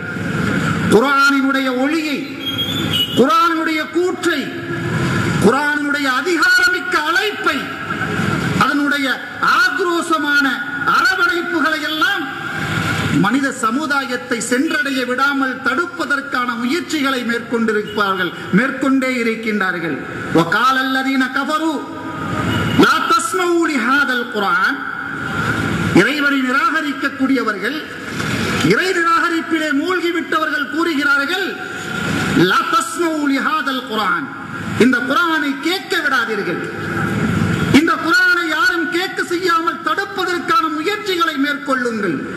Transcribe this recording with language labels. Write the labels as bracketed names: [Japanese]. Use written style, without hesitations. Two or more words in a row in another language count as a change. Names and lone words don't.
[Tamil] குர்ஆனினுடைய ஒளியை, குர்ஆனுடைய கூற்றை, குர்ஆனுடைய அதிகாரமிக்க அழைப்பை, அதனுடைய ஆக்ரோஷமான அரவணைப்புகளை எல்லாம் மனித சமுதாயத்தை சென்றடைய விடாமல் தடுப்பதற்கான முயற்சிகளை மேற்கொண்டே இருக்கின்றார்கள். [Arabic] وقال الذين كفروا لا تسمعوا لهذا القرآن. [Tamil] இறைவனை நிராகரிக்கக்கூடியவர்கள், இறை நிராகரிப்பிலே மூழ்கிவிட்டவர்கள் கூறுகிறார்கள், [Arabic] لا تسمعوا لهذا القرآن, [Tamil] இந்த குர்ஆனை கேட்க விடாதீர்கள். இந்த குர்ஆனை யாரும் கேட்க செய்யாமல் தடுப்பதற்கான முயற்சிகளை மேற்கொள்ளுங்கள்.